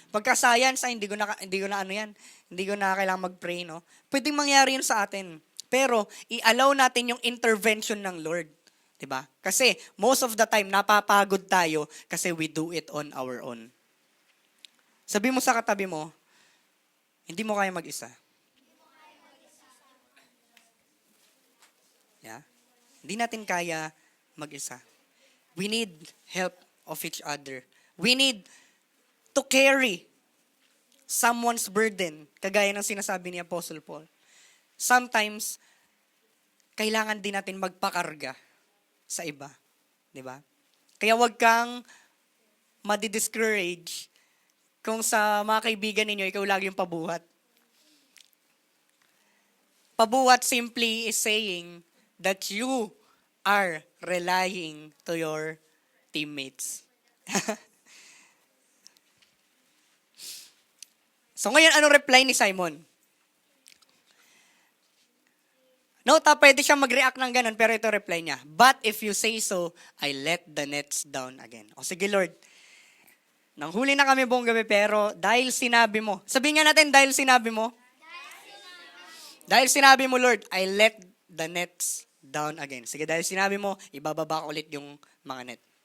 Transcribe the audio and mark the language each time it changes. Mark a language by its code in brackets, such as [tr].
[tl] Pagka science, hindi ko na Hindi ko na kailangan mag-pray, no? Pwedeng mangyari yun sa atin. Pero, i-allow natin yung intervention ng Lord. Diba? Kasi, [en] most of the time, [tl] napapagod tayo kasi [en] we do it on our own. [tl] Sabi mo sa katabi mo, hindi mo kaya mag-isa. Yeah? Hindi natin kaya mag-isa. [en] We need help of each other. We need to carry someone's burden, [tl] kagaya ng sinasabi ni Apostle Paul. Sometimes, kailangan din natin magpakarga sa iba. Diba? Kaya wag kang madi-discourage kung sa mga kaibigan ninyo, ikaw lagi yung pabuhat. [en] Pabuhat simply is saying that you are relying to your teammates. [tl] So ngayon, anong reply ni Simon? Pwede siyang mag-react ng ganun, pero ito reply niya. [en] But if you say so, I let the nets down again. [tl] O sige Lord, nanghuli na kami buong gabi, pero dahil sinabi mo, sabihin nga natin, dahil sinabi mo, Lord, [en] I let the nets down again. [tl] Sige, dahil sinabi mo, ibababa ko ulit yung mga net.